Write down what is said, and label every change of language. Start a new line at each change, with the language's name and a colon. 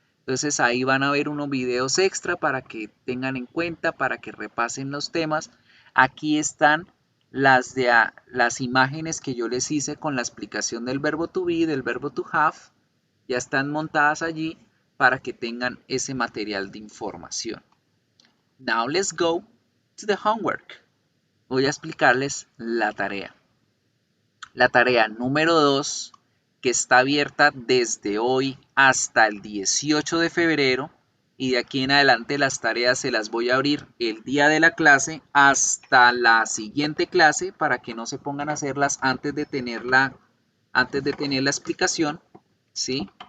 Spanish: Entonces ahí van a ver unos videos extra para que tengan en cuenta, para que repasen los temas. Aquí están las imágenes que yo les hice con la explicación del verbo to be, del verbo to have. Ya están montadas allí para que tengan ese material de información.
English: Now let's go to the homework.
Spanish: Voy a explicarles la tarea. La tarea número 2, que está abierta desde hoy hasta el 18 de febrero, y de aquí en adelante las tareas se las voy a abrir el día de la clase hasta la siguiente clase para que no se pongan a hacerlas antes de tener la explicación, ¿sí?